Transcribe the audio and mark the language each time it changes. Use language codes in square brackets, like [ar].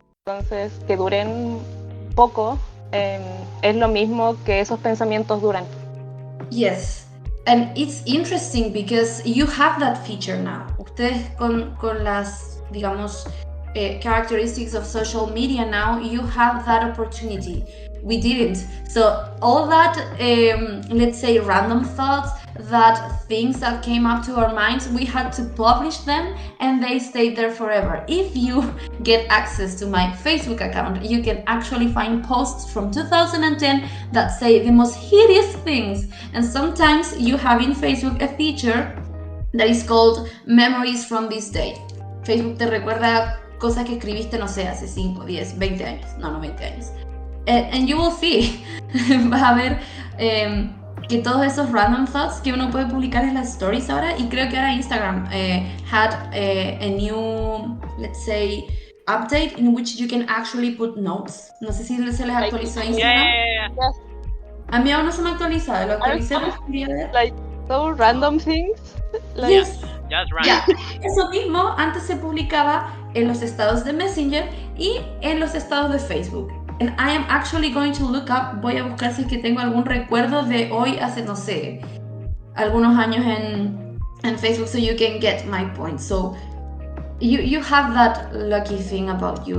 [es] Entonces, que duren poco es lo mismo que esos pensamientos duran. [en] Yes, and it's interesting because you have that feature now. [es] Ustedes con las, digamos, [en] characteristics of social media now, you have that opportunity. We didn't. So all that, let's say, random thoughts, that things that came up to our minds, we had to publish them and they stayed there forever. If you get access to my Facebook account, you can actually find posts from 2010 that say the most hideous things. And sometimes you have in Facebook a feature that is called Memories from this day. [es] Facebook te recuerda cosas que escribiste, no sé, hace 5, 10, 20 años. No 20 años. [en] And you will see, [es] vas a ver que todos esos random thoughts que uno puede publicar en las stories ahora, y creo que ahora Instagram [en] had a new, let's say, update in which you can actually put notes. [es] No sé si se les actualizó a Instagram. [en] Yeah. Yes. [es] A mí aún no se me ha actualizado, lo actualicé porque quería ver. [en] Like so random things. Like, Yes. Just random. Yeah. [es] Eso mismo antes se publicaba en los estados de Messenger y en los estados de Facebook. [en] And I am actually going to look up, [es] voy a buscar si es que tengo algún recuerdo de hoy hace, no sé, algunos años en Facebook, [en] so you can get my point. So you have that lucky thing about you.